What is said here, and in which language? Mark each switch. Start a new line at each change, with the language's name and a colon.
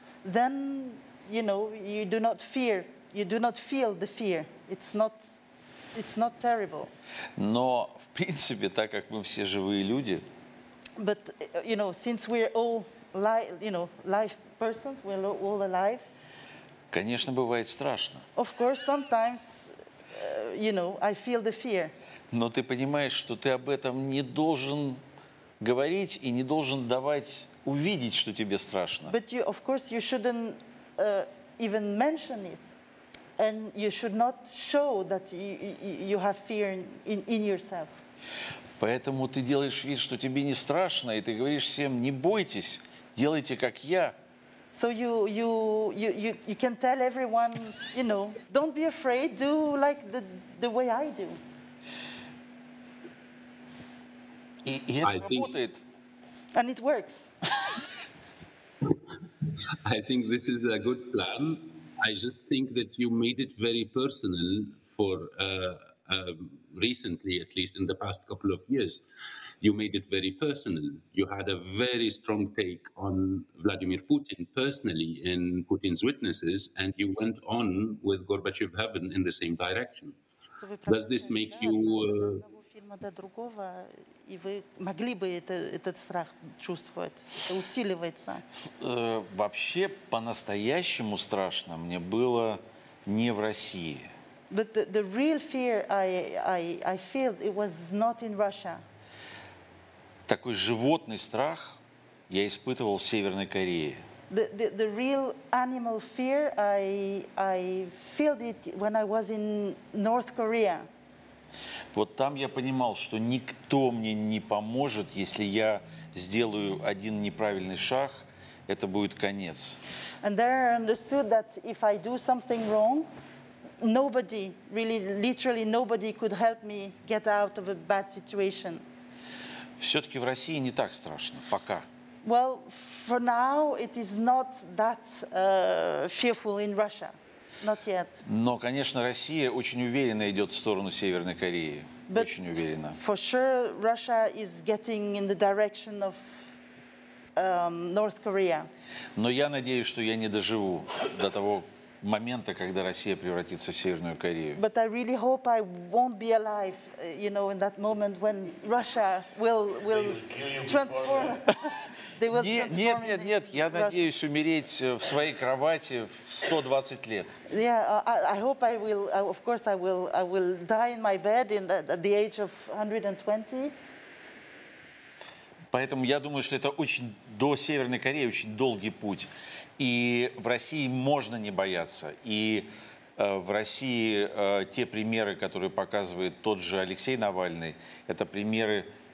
English: Then, you do not feel the fear. It's not terrible.
Russian: Но, в принципе, так как мы все живые люди,
English: but, since we're all live persons, we're all alive.
Russian: Конечно, бывает страшно.
English: Of course, sometimes I feel the fear.
Russian: Но ты понимаешь, что ты об этом не должен говорить и не должен давать увидеть, что тебе страшно.
English: But of course, you shouldn't even mention it, and you should not show that you have fear in yourself.
Russian: Поэтому ты делаешь вид, что тебе не страшно, и ты говоришь всем: не бойтесь, делайте как я.
English: So you can tell everyone, don't be afraid, do like the way I do.
Russian: И это работает.
English: And it works. I think this is a good plan. I just think that you made it very personal for recently, at least in the past couple of years. You made it very personal. You had a very strong take on Vladimir Putin personally in Putin's Witnesses, and you went on with Gorbachev Heaven in the same direction. Does this make you...
Russian: до другого, и вы могли бы этот страх чувствовать, это усиливается. Вообще, по-настоящему страшно мне было не в России.
English: But the real fear I felt, it was not in Russia.
Russian: Такой животный страх я испытывал в Северной Корее.
English: The real animal fear, I felt it when I was in North Korea.
Russian: Вот там я понимал, что никто мне не поможет, если я сделаю один неправильный шаг, это будет конец.
English: And there I understood that if I do something wrong, nobody, really, literally nobody could help me get out of a bad situation.
Russian: Все-таки в России не так страшно, пока.
English: Well, for now, it is not that fearful in Russia. Not yet.
Russian: Но, конечно, Россия очень уверенно идет в сторону Северной Кореи. Очень уверенно.
English: For sure, Russia is getting in the direction of North Korea.
Russian: Но я надеюсь, что я не доживу до того момента, когда Россия превратится в Северную Корею.
English: But I really hope I won't be alive, in that moment when Russia will transform. They will transform.
Russian: Нет, я надеюсь умереть в своей кровати в 120 лет.
English: Yeah, I hope I will. Of course, I will die in my bed at the age of 120.
Russian: Поэтому я думаю, что это до Северной Кореи очень долгий путь. И в России можно не бояться. И в России те примеры, которые показывает тот же Алексей Навальный, это примеры